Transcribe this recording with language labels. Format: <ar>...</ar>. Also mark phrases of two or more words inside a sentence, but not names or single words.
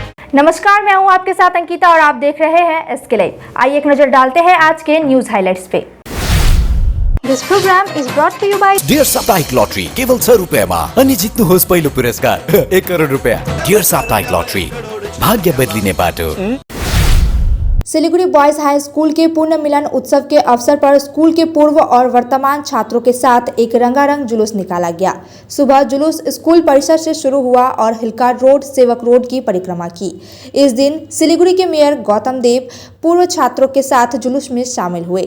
<hi>नमस्कार, मैं हूं आपके साथ अंकिता और आप देख रहे हैं एसके लाइव। आइए एक नजर डालते हैं आज के</hi> <en>news highlights</en> <hi>पे।</hi> <en>This program is brought to you by</en> <ne>डियर साप्ताहिक लॉटरी केवल 100 रुपियाँमा अनि जित्नुहोस् पहिलो पुरस्कार 1 करोड रुपियाँ। डियर साप्ताहिक लॉटरी, भाग्य बदलिने बाटो।</ne> <hi>सिलीगुड़ी बॉयज हाई स्कूल के पूर्ण मिलन उत्सव के अवसर पर स्कूल के पूर्व और वर्तमान छात्रों के साथ एक रंगारंग जुलूस निकाला गया। सुबह जुलूस स्कूल परिसर से शुरू हुआ और हिलकार रोड, सेवक रोड की परिक्रमा की। इस दिन सिलीगुड़ी के मेयर गौतम देव पूर्व छात्रों के साथ जुलूस में शामिल हुए।</hi>